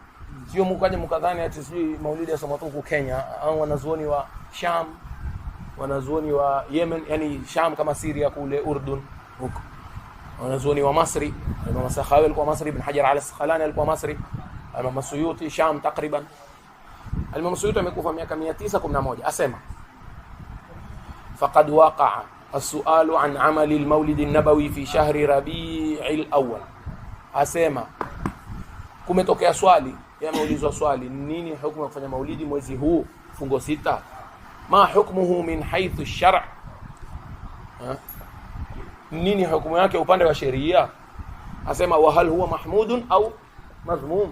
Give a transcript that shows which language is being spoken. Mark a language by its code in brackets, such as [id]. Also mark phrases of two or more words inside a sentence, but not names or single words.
[sw] Sio mkaje mkadhani ati sijui Maulidi ya Somatuku Kenya, au wanazuoni wa Sham, wanazuoni wa Yemen, yani Sham kama Syria kule Urdun huko. Wanazuoni wa Masri, Imam Sakhawi alikuwa Masri, Ibn Hajar al-Asqalani alikuwa Masri, Imam Suyuti Sham takriban. Imam Suyuti amekufa miaka 911. [ar] Asema فقد وقع السؤال عن عمل المولد النبوي في شهر ربيع الأول. [sw] Asema kumetokea swali, yameulizwa swali, nini hukumu ya kufanya maulidi mwezi huu fungo 6? [ar] ما حكمه من حيث الشرع'? [sw] Nini hukumu yake upande wa sheria? [ar] Asema وهل هو محمود أو مذموم?